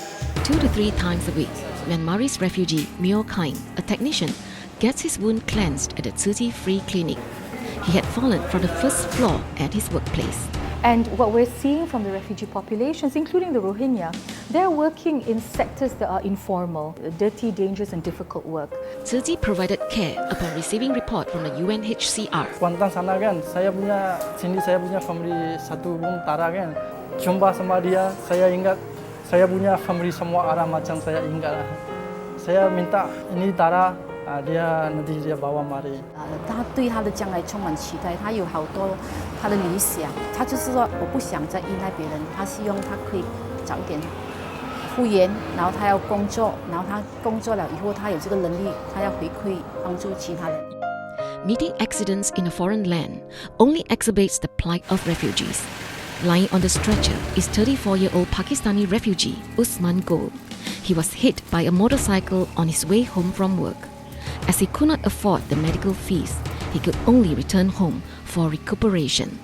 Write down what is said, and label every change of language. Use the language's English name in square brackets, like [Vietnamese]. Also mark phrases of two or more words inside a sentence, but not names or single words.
[English] 2 to 3 times a week, Myanmarese refugee Myo Kaing, a technician, gets his wound cleansed at the Tzu-Chi Free Clinic. He had fallen from the first floor at his workplace. And what we're seeing from the refugee populations, including the Rohingya, they're working in sectors that are informal, dirty, dangerous and difficult work. Tzu-Chi provided care upon receiving report from the UNHCR. [Malay] Kuantan sana kan, saya punya family satu room tara kan. Jumpa sama dia, saya ingat saya punya family semua orang macam saya ingat. Saya minta ini tara, dia nanti dia bawa mari. [Chinese] 他对他的将来充满期待，他有好多他的理想，他就是说我不想再依赖别人，他希望他可以早一点复原，然后他要工作，然后他工作了以后，他有这个能力，他要回馈帮助其他人。 [English] Meeting accidents in a foreign land only exacerbates the plight of refugees. Lying on the stretcher is 34-year-old Pakistani refugee Usman Gul. He was hit by a motorcycle on his way home from work. As he could not afford the medical fees, he could only return home for recuperation.